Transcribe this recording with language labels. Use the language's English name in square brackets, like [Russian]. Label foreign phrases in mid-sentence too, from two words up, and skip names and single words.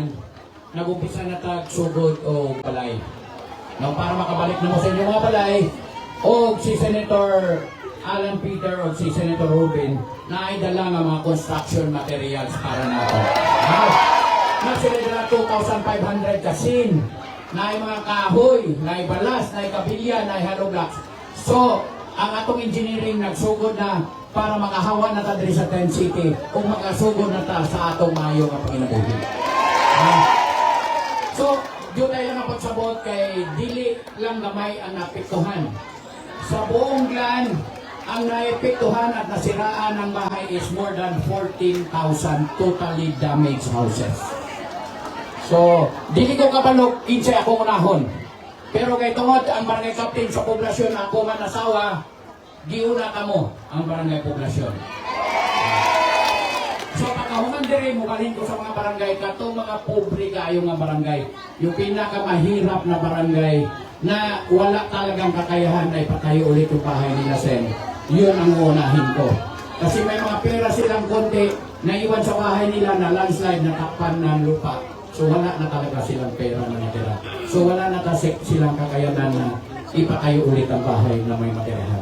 [Cebuano] Nag-umpisa na tag sugod o balay. Now, para makabalik na mo sa inyo mga balay, o si Senator Alan Peter o si Senator Robin na ay dala ng mga [English] construction materials [Cebuano] para nato. Na sila dala 2,500 kasin, na ay mga kahoy, na ay balas, na ay kabilya, na ay [English] hollow blocks. [Cebuano] So, ang atong engineering nagsugod na para makahawa na ta diri sa Tent City kung makasugod na ta sa atong mayo nga panginabuhi. So, yun ay lang ang pagsabot kay dili lang gamay ang napiktuhan. [Filipino] Sa buong land, ang naepektuhan at nasiraan ng bahay is [English] more than 14,000 totally damaged houses. [Cebuano] So, dili ko kabalok, kinsay ako unahon. Pero kay tungod ang barangay captain sa poblasyon na ako man asawa, giuna kamo ang barangay poblasyon. So, pagkahuman dire mo balhin ko sa mga barangay, katong mga pobre kayo nga barangay, [Filipino] yung pinakamahirap na barangay na wala talagang kakayahan na ipatayo ulit yung bahay nila, Sen. Yun ang unahin ko. Kasi may mga pera silang konti na iwan sa bahay nila na landslide na takpan ng lupa. So wala na talaga silang pera na natira. So wala na silang kakayanan na ipatayo ulit ang bahay na may matirahan.